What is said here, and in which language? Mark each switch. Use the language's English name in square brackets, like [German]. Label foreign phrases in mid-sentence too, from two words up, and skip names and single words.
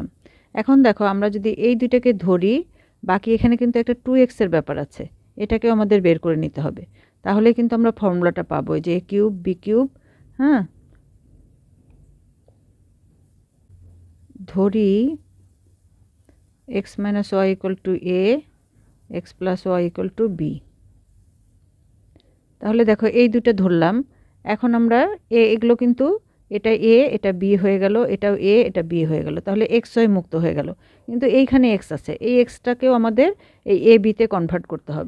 [Bangla] এখন দেখো আমরা যদি এই দুইটাকে ধরি, বাকি এখানে কিন্তু একটা 2x এর ব্যাপার আছে, এটাকেও আমাদের বের করে নিতে হবে। তাহলে কিন্তু আমরা ফর্মুলাটা পাবো যে a³ b³। হ্যাঁ, ধরি x - y = a, x + y = b। তাহলে দেখো এই দুটো ধরলাম। এখন আমরা এগুলো কিন্তু এটা a এটা b হয়ে গেল, এটাও a এটা b হয়ে গেল, তাহলে xy মুক্ত হয়ে গেল। কিন্তু এইখানে x আছে, এই xটাকেও আমাদের এই a b তে কনভার্ট করতে হবে।